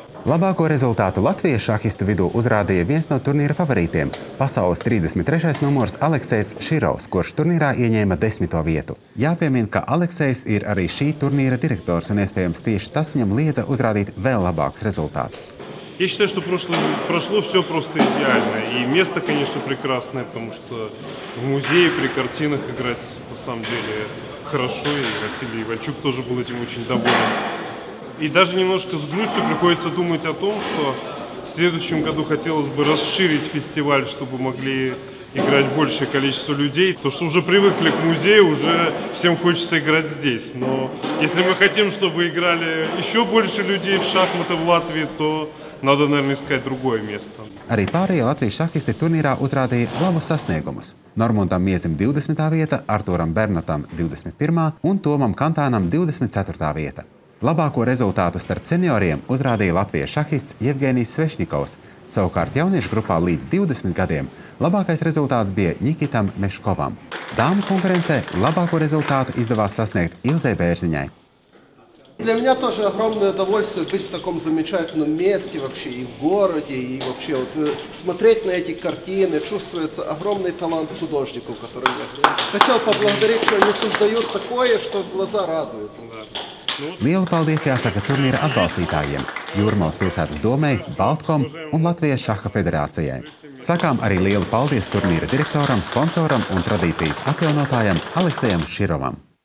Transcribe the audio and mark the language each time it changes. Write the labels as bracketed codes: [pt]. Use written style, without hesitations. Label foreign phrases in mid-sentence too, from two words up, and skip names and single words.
[lv] Labāko rezultātu Latvijas šahistu vidū uzrādīja viens no turnīra favorītiem – pasaules 33. numurs Aleksejs Širovs, kurš turnīrā ieņēma 10. vietu. Jāpiemina, ka Aleksejs ir arī šī turnīra direktors, un iespējams tieši tas viņam liedza uzrādīt vēl labākus rezultātus. [ru] Я считаю, что прошло все просто идеально. И место, конечно, прекрасное, потому что в музее при картинах играть на самом деле хорошо. И Василий Иванчук тоже был этим очень доволен. И даже немножко с грустью приходится думать о том, что в следующем году хотелось бы расширить фестиваль, чтобы могли играть большее количество людей. Потому что уже привыкли к музею, уже всем хочется играть здесь. Но если мы хотим, чтобы играли еще больше людей в шахматы в Латвии, то надо, наверное, искать другое место. [lv] Arī pārējie Latvijas šahisti turnīrā uzrādīja labus sasniegumus. Normundam Miezim 20. vieta, Artūram Bernatam 21. un Tomam Kantānam 24. vieta. Labāko rezultātu starp senioriem uzrādīja Latvijas šahists Jevgenijs Svešņikovs. Savukārt jauniešu grupā līdz 20 gadiem labākais rezultāts bija Nikitam Meškovam. Dāmu konkurencē labāko rezultātu izdevās sasniegt Ilzei Bērziņai. [ru] Для меня тоже огромное удовольствие быть в таком замечательном месте вообще и в городе, и вообще смотреть на эти картины, чувствуется огромный талант художников, которые я хотел поблагодарить, что они создают такое, что глаза радуются. [lv] Lielu paldies jāsaka turnīra atbalstītājiem – Jūrmalas pilsētas domei, Baltkom un Latvijas šaha federācijai. Sakām arī lielu paldies turnīra direktoram, sponsoram un tradīcijas atjaunotājam Aleksejam Širovam.